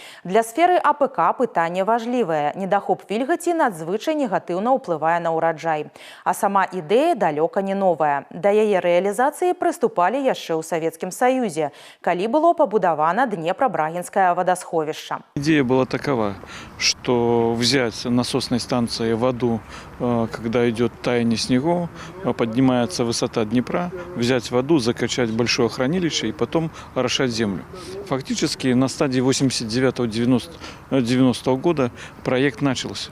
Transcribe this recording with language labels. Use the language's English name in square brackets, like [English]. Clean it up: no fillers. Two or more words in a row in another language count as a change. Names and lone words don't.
[Belarusian] Для сферы АПК пытанне важливае. Недахоп вільгаці надзвычай негатыўна ўплывае на ўраджай. А сама ідэя далёка не новая. Да яе рэалізацыі прыступалі яшчэ ў Савецкім Саюзе, калі было пабудавана [Russian] Днепра-Брагинское водосховище. Идея была такова, что взять насосной станции воду, когда идет таяние снегов, поднимается высота Днепра, взять воду, закачать в большое хранилище и потом орошать землю. Фактически на стадии 89-90 года проект начался.